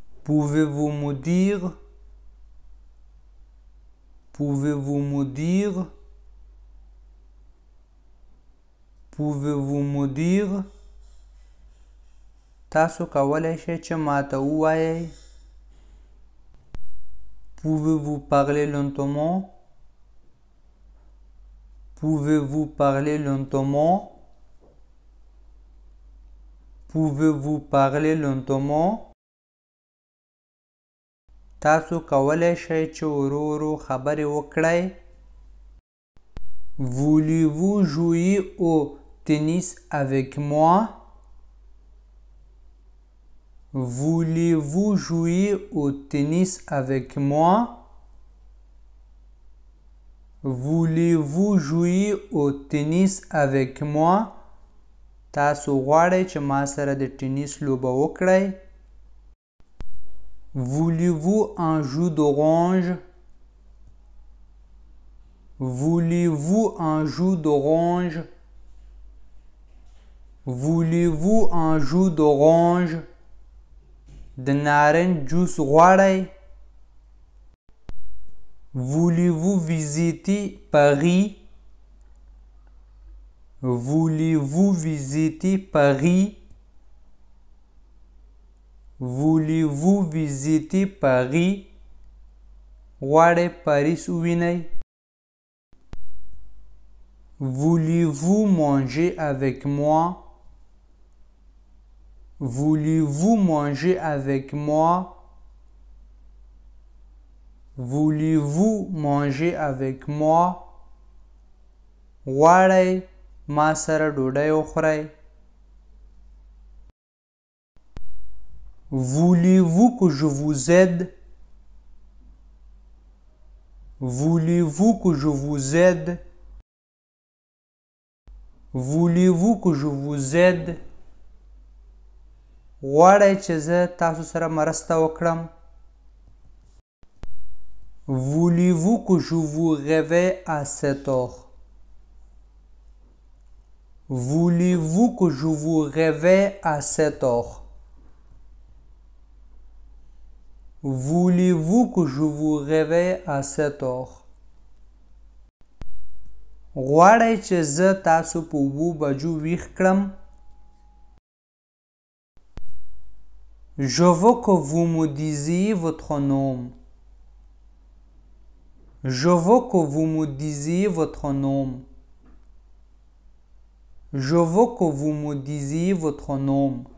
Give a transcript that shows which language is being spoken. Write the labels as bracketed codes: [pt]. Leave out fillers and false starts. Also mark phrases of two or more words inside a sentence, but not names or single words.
[fr] Pouvez-vous me dire? Pouvez-vous me dire? Pouvez-vous me dire? [ps] تاسو کولای شئ چې ماته ووایئ. [fr] Pouvez-vous parler lentement? Pouvez-vous parler lentement? Pouvez-vous parler lentement? [ps] تاسو کولای شئ چې ورو ورو خبرې وکړئ. [fr] Voulez-vous jouer au tennis avec moi? Voulez-vous jouer au tennis avec moi? Voulez-vous jouer au tennis avec moi? [ps] تاسو غواړئ چې ما سره د ټینیس لوبه وکړئ. [fr] Voulez-vous un jus d'orange? Voulez-vous un jus d'orange? Voulez-vous un jus d'orange? [ps] د نارنج جوس غواړئ. [fr] Voulez-vous visiter Paris? Voulez-vous visiter Paris? Voulez-vous visiter Paris? [ps] غواړئ پاریس ووینئ. [fr] Voulez-vous manger avec moi? Voulez-vous manger avec moi? Voulez-vous manger avec moi? [ps] غواړئ ما سره ډوډۍ وخورئ. [fr] Voulez-vous que je vous aide? Voulez-vous que je vous aide? Voulez-vous que je vous aide? [ps] غواړئ چې زه تاسو سره مرسته وکړم. [fr] Voulez-vous que je vous réveille à 7 heures? Voulez-vous que je vous réveille à 7 heures? Voulez-vous que je vous réveille à 7 heures? [ps] غواړئ چې زه تاسو په 7 بجو ویښ کړم. [fr] Je veux que vous me disiez votre nom. Je veux que vous me disiez votre nom. Je veux que vous me disiez votre nom.